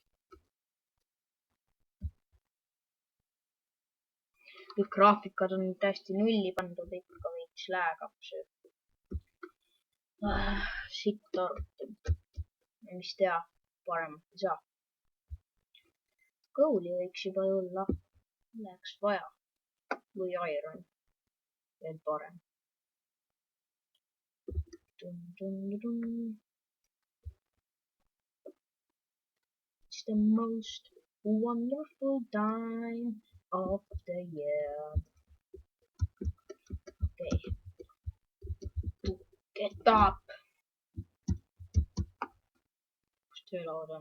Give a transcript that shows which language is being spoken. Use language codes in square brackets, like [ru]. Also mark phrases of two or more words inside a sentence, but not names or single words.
[et] Kõik graafikad on täiesti nulli pandud, ikka veits läägab see. Siit arvuti. Mis teha, paremat ei saa. Kooli võiks juba tulla. Läheks vaja. Või iron. Veel parem. [en] It's the most wonderful time of the year. Okay. Get up. [et] Kus töölaud on?